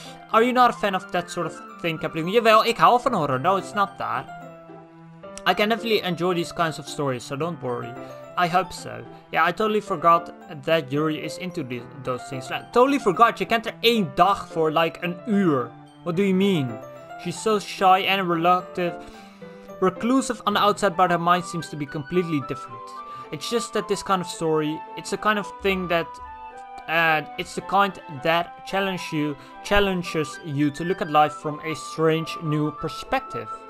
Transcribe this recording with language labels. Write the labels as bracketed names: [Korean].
[English] Are you not a fan of that sort of thing, Captain? [Dutch] Jawel, ik hou van horror. [English] No, it's not that. I can definitely enjoy these kinds of stories, so don't worry. I hope so. Yeah, I totally forgot that Yuri is into those things. Like, totally forgot. [Dutch] Je kent er één dag voor, like, een uur. [English] What do you mean? She's so shy and reclusive on the outside, but her mind seems to be completely different. It's just that this kind of story, it's a kind of thing that And it's the kind that challenges you to look at life from a strange new perspective.